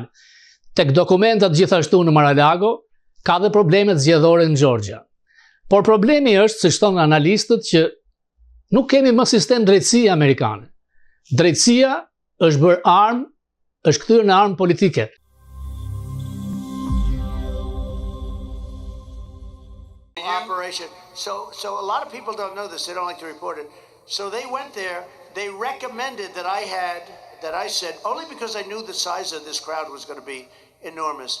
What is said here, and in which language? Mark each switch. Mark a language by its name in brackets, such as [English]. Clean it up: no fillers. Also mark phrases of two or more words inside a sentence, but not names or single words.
[Albanian] Tek dokumentat gjithashtu në Mar-a-Lago ka dhe problemet zgjedhore në Georgia. Por problemi është, siç thonë analistët, që nuk kemi më sistem drejtësie amerikane. Drejtësia është bërë armë, është kthyer në armë politike. [English] Operation. So a lot of people don't know this. They don't like to report it. So they went there. They recommended that I said, only because I knew the size of this crowd was going to be enormous.